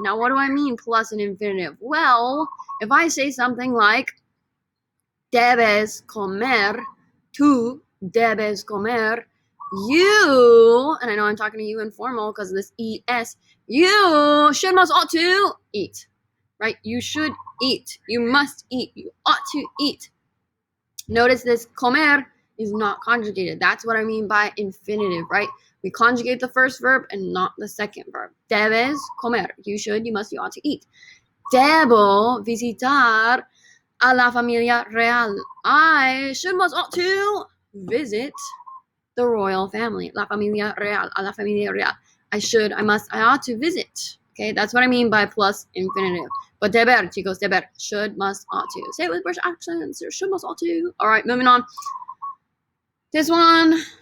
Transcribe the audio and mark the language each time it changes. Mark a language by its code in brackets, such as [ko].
[en] Now, what do I mean plus an infinitive? Well, if I say something like, [es] debes comer, tú debes comer, [en] you, and I know I'm talking to you informal because of this ES, you should, must, ought to eat, right? You should eat. You must eat. You ought to eat. Notice this comer is not conjugated. That's what I mean by infinitive, right? We conjugate the first verb and not the second verb. [es] Debes comer. [en] You should, you must, you ought to eat. [es] Debo visitar a la familia real. [en] I should, must, ought to visit the royal family. [es] La familia real. A la familia real. [en] I should, I must, I ought to visit. Okay, that's what I mean by plus infinitive. But deber, chicos, deber. Should, must, ought to. Say it with British accents. Should, must, ought to. All right, moving on. This one,